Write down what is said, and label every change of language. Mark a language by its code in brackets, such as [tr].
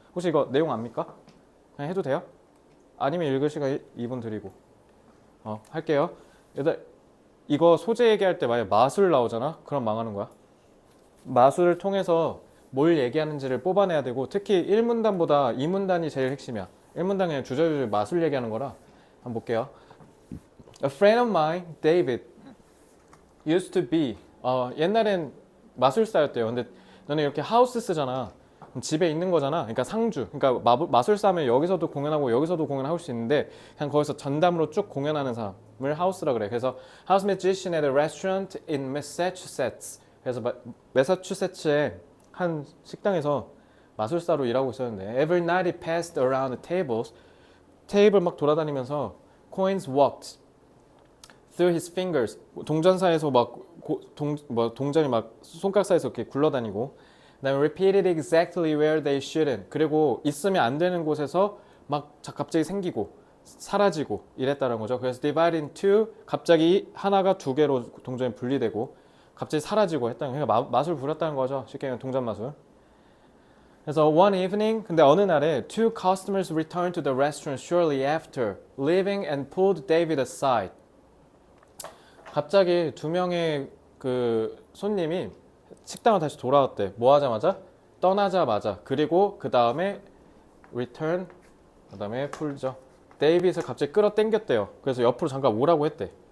[ko] 혹시 이거 내용 압니까? 그냥 해도 돼요? 아니면 읽을 시간 2분 드리고. 할게요. 얘들 이거 소재 얘기할 때 만약 마술 나오잖아? 그럼 망하는 거야. 마술을 통해서 뭘 얘기하는지를 뽑아내야 되고 특히 1문단보다 2문단이 제일 핵심이야. 1문단 그냥 주저주저 마술 얘기하는 거라. 한번 볼게요. [en] A friend of mine, David, used to be 옛날엔 마술사였대요. [ko] 근데 너네 이렇게 하우스 쓰잖아. 집에 있는 거잖아. 그러니까 상주. 그러니까 마술사면 여기서도 공연하고 여기서도 공연할 수 있는데 그냥 거기서 전담으로 쭉 공연하는 사람을 하우스라 그래. [en] 그래서 house magician at a restaurant in Massachusetts. [ko] 그래서 매사추세츠의 한 식당에서 마술사로 일하고 있었는데 every night he passed around the tables. [en] 테이블 막 돌아다니면서 coins walked through his fingers. [ko] 동전 사이에서 동전이 막 손가락 사이에서 이렇게 굴러다니고 그다음에 repeated exactly where they shouldn't. 그리고 있으면 안 되는 곳에서 막 갑자기 생기고 사라지고 이랬다는 거죠. 그래서 divide into 갑자기 하나가 두 개로 동전이 분리되고 갑자기 사라지고 했다는 거예요. 그러니까 마술 부렸다는 거죠. 쉽게 얘기하면 동전 마술. [en] 그래서 one evening, 근데 어느 날에 two customers returned to the restaurant shortly after, leaving and pulled David aside. [ko] 갑자기 두 명의 그 손님이 식당을 다시 돌아왔대. 뭐 하자마자? 떠나자마자. 그리고 그 다음에 return, 그 다음에 pull죠. 데이빗을 갑자기 끌어당겼대요. 그래서 옆으로 잠깐 오라고 했대.